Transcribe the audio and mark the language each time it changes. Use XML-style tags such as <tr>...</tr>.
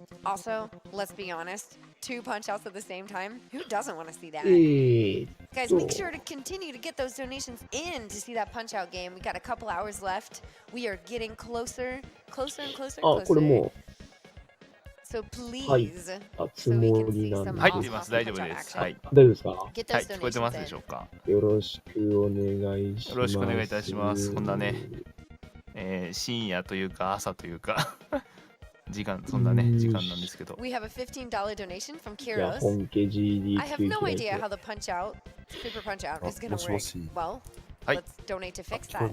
<en>Also, let's be honest, 2 punch outs at the same time. Who doesn't want to see that? Guys, make sure to continue to get those donations in to see that punch out game. We got a couple hours left. We are getting closer and closer and closer. So please, so we can see some</en> <ja>入っています。大丈夫です。はい。大丈夫ですか？はい、聞こえてますでしょうか？よろしくお願いします。よろしくお願いいたします。こんなね、深夜というか朝というか時間、そんなね時間なんですけど。</ja> <en>We have a $15 donation from Kiros.</en> <ja>本家 GDQ</ja> <en>I have no idea how the punch out, super punch out is going to work. Well, let's donate to fix that.</en>